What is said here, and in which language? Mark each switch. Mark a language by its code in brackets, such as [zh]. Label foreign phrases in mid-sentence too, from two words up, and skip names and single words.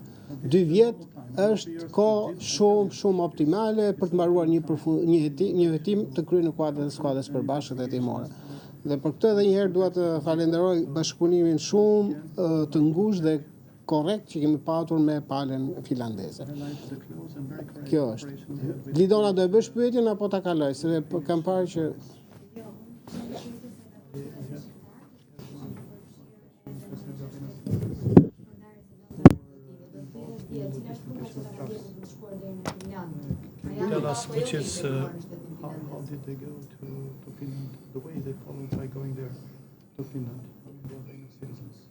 [sq] 2 vjet është kohë shumë optimale për të mbaruar një hetim të kryer në kuadrin e skuadrës përbashkëta hetimore. Dhe për këtë edhe një herë dua të falenderoj bashkëpunimin shumë të ngushtë dhe korrekt që kemi patur me palën finlandeze. Kjo është. Lidona, do e bësh pyetjen apo ta kaloj, se kam parë që [en] Tell us which is how did they go to Finland, the way they followed by going there to Finland, the Albanian citizens.